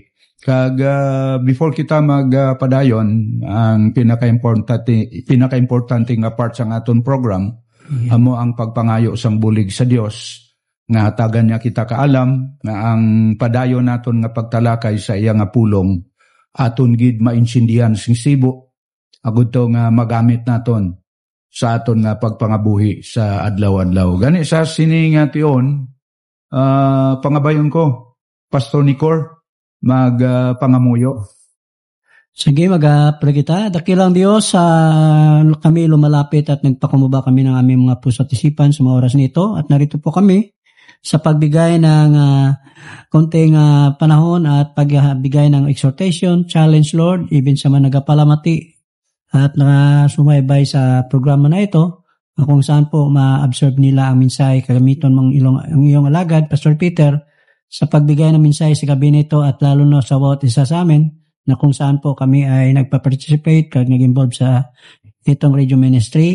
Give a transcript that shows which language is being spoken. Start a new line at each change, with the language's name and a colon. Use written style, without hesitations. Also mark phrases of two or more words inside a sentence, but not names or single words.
Hiligaynon: Kag before kita magpadayon, ang pinaka-importante nga part sa aton program, amo ang pagpangayo sang bulig sa Dios nga hatagan niya kita kaalam nga ang padayon naton nga pagtalakay sa iya nga pulong aton gid mainsindihan sing sibo agud to nga magamit naton sa aton nga pagpangabuhi sa adlaw-adlaw. Gani sa sini nga tion, pangabayon ko Pastor Nicor pangamuyo. Sige, mag-pray kita.
Filipino: Dakilang Diyos, kami lumalapit at nagpakumaba kami ng aming mga puso at isipan sa mga oras nito. At narito po kami sa pagbigay ng konting panahon at pagbigay ng
English: exhortation, challenge, Lord, even
Filipino: sa mga nagapalamati at sumaybay sa programa na ito, kung saan po ma-absorb nila ang mensahe kagamiton ang iyong alagad, Pastor Peter, sa pagbigay ng mensahe sa gabi nito at lalo na sa bawat isa sa amin na kung saan po kami ay nagpa-participate kag nag-involve sa itong radio ministry.